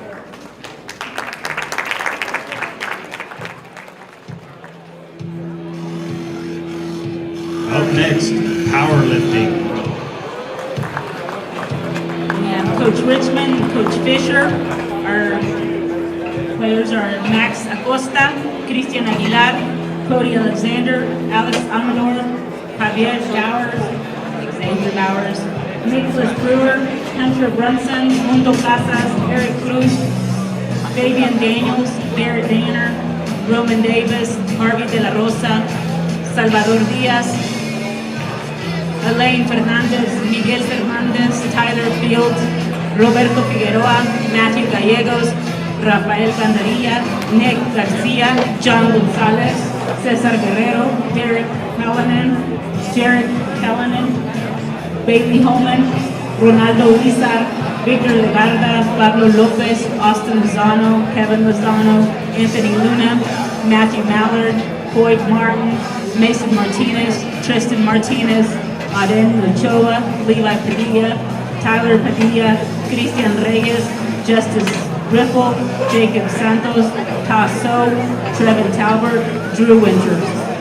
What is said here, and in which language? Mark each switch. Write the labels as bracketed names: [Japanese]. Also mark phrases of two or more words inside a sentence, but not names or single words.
[English] Up next, powerlifting. We have Coach Richmond and Coach Fisher. Our players are Max Acosta, Cristian Aguilar, Cody Alexander, Alex Amador, Javier Bowers, Xavier Bowers, Nicholas Brewer, Hunter Brunson, Mundo Casas, Eric Cruz, Fabian Daniels, Barrett Danner, Roman Davis, Harvey De La Rosa, Salvador Diaz, Elaine Fernandez, Miguel Fernandez, Tyler Fields, Roberto Figueroa, Matthew Gallegos, Rafael Candarilla, Nick Garcia, John Gonzalez, Cesar Guerrero, Derek Callanan, Jared Callanan, Bailey Holman, Ronaldo Urizar, Victor Legarda, Pablo Lopez, Austin Lozano, Kevin Lozano, Anthony Luna, Matthew Mallard, Boyd Martin, Mason Martinez, Tristan Martinez, Aden Ochoa, Levi Padilla, Tyler Padilla, Cristian Reyes, Justice Riffle, Jacob Santos, Tasso, Trevin Talbert, Drew Winters.